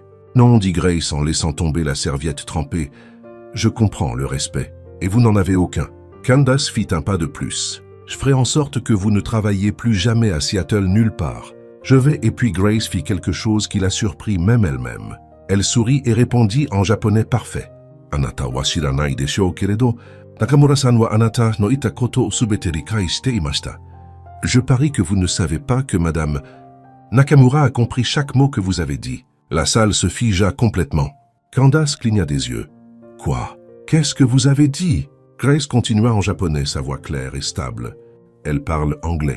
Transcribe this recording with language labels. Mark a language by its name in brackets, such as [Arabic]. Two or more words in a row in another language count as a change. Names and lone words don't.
[French] Non, dit Grace en laissant tomber la serviette trempée. Je comprends le respect, et vous n'en avez aucun. Candace fit un pas de plus. Je ferai en sorte que vous ne travailliez plus jamais à Seattle nulle part. Je vais, et puis Grace fit quelque chose qui la surprit même elle-même. Elle sourit et répondit en japonais parfait. [Japanese] あなたは知らないでしょうけれど、中村さんはあなたのいたことをすべて理解していました. [French] Je parie que vous ne savez pas que Madame Nakamura a compris chaque mot que vous avez dit. La salle se figea complètement. Candace cligna des yeux. Quoi? Qu'est-ce que vous avez dit? Grace continua en japonais, sa voix claire et stable. Elle parle anglais.